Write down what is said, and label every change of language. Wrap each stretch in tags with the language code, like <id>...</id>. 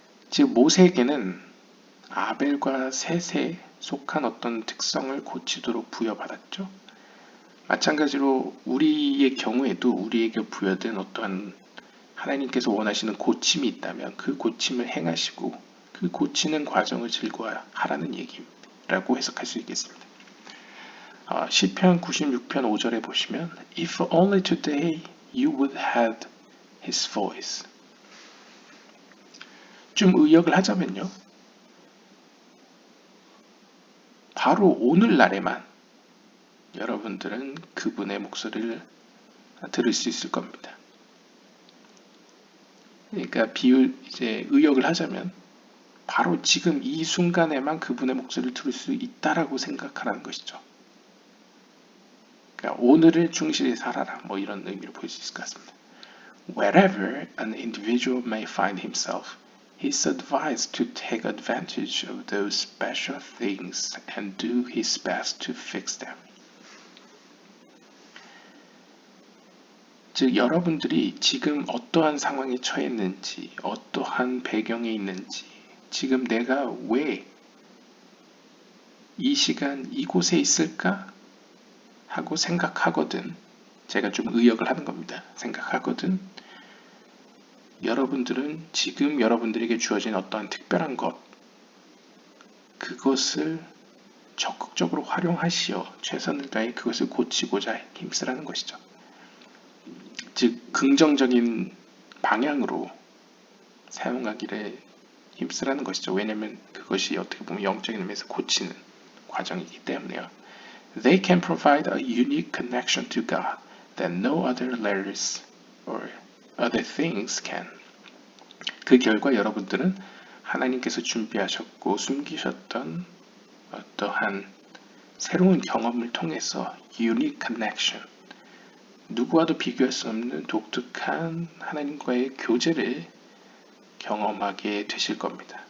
<ko>즉 모세에게는 아벨과 셋에 속한 어떤 특성을 고치도록 부여받았죠. 마찬가지로 우리의 경우에도 우리에게 부여된 어떠한 하나님께서 원하시는 고침이 있다면 그 고침을 행하시고 그 고치는 과정을 즐거워하라는 얘기라고 해석할 수 있겠습니다. 시편 96편 5절에 보시면</ko> <en>If only today you would have his voice.</en> <ko>좀 의역을 하자면요. 바로 오늘날에만 여러분들은 그분의 목소리를 들을 수 있을 겁니다. 그러니까 이제 의역을 하자면 바로 지금 이 순간에만 그분의 목소리를 들을 수 있다라고 생각하라는 것이죠. 그러니까 오늘을 충실히 살아라 뭐 이런 의미로 보일 수 있을 것 같습니다.</ko> <en>Wherever an individual may find himself, he is advised to take advantage of those special things and do his best to fix them.</en> <ko>즉 여러분들이 지금 어떠한 상황에 처했는지 어떠한 배경에 있는지 지금 내가 왜 이 시간 이곳에 있을까 하고 생각하거든 제가 좀 의역을 하는 겁니다. 생각하거든 여러분들은 지금 여러분들에게 주어진 어떠한 특별한 것 그것을 적극적으로 활용하시어 최선을 다해 그것을 고치고자 힘쓰라는 것이죠. 즉 긍정적인 방향으로 사용하기를 힘쓰라는 것이죠. 왜냐면 그것이 어떻게 보면 영적인 의미에서 고치는 과정이기 때문에요.</ko> <en>They can provide a unique connection to God that no other letters or other things can.</en> <ko>그 결과 여러분들은 하나님께서 준비하셨고 숨기셨던 어떠한 새로운 경험을 통해서</ko> <en>unique connection,</en> <ko>누구와도 비교할 수 없는 독특한 하나님과의 교제를 경험하게 되실 겁니다.</ko>